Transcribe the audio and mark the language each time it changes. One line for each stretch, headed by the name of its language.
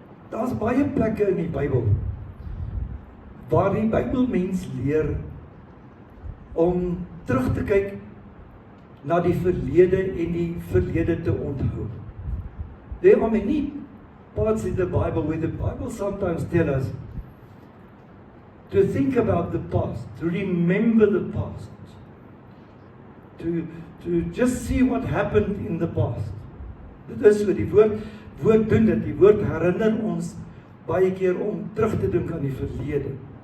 Afrikaans: Daar's baie plekke in die Bybel waar die Bybelmens leer om terug te kyk na die verlede en die verlede te onthou.
English: There are many parts in the Bible where the Bible sometimes tell us to think about the past, to remember the past, to just see what happened in the past.
Afrikaans: Dit is so, die woord doen dit, die woord herinner ons baie keer om terug te dink aan die verlede.